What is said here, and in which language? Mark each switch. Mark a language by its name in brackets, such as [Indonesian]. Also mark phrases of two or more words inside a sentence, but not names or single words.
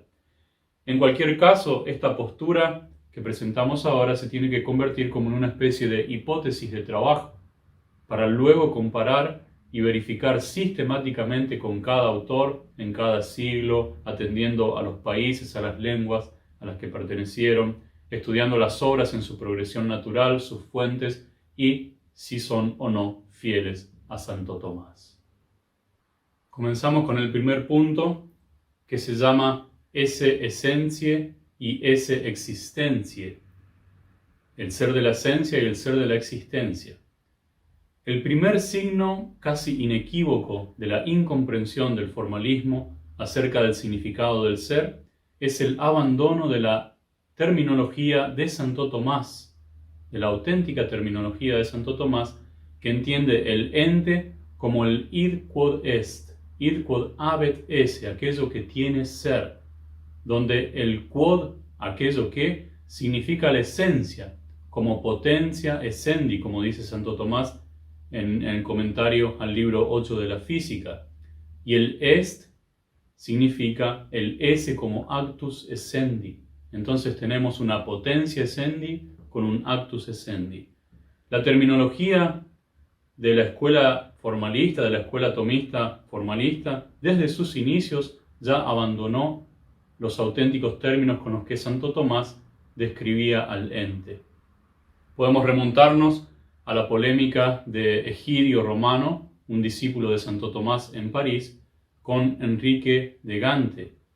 [Spanish] En cualquier caso, esta postura que presentamos ahora se tiene que convertir como en una especie de hipótesis de trabajo, para luego comparar y verificar sistemáticamente con cada autor en cada siglo, atendiendo a los países, a las lenguas a las que pertenecieron, estudiando las obras en su progresión natural, sus fuentes y si son o no fieles a Santo Tomás. Comenzamos con el primer punto, que se llama [Latin] esse essentiae [Spanish] y [Latin] esse existentiae, [Spanish] el ser de la esencia y el ser de la existencia. El primer signo casi inequívoco de la incomprensión del formalismo acerca del significado del ser es el abandono de la terminología de Santo Tomás, de la auténtica terminología de Santo Tomás, que entiende el ente como el [Latin] id quod est, id quod habet esse, [Spanish] aquello que tiene ser, donde el quod, aquello que, significa la esencia, como [Latin] potentia essendi, [Spanish] como dice Santo Tomás en el comentario al libro 8 de la Física, y el est significa el esse como [Latin] actus essendi. [Spanish] Entonces tenemos una potencia essendi con un [Latin] actus essendi. [Spanish] La terminología de la escuela formalista, de la escuela tomista formalista, desde sus inicios ya abandonó los auténticos términos con los que Santo Tomás describía al ente. Podemos remontarnos a la polémica de Egidio Romano, un discípulo de Santo Tomás en París, con Enrique de Gante.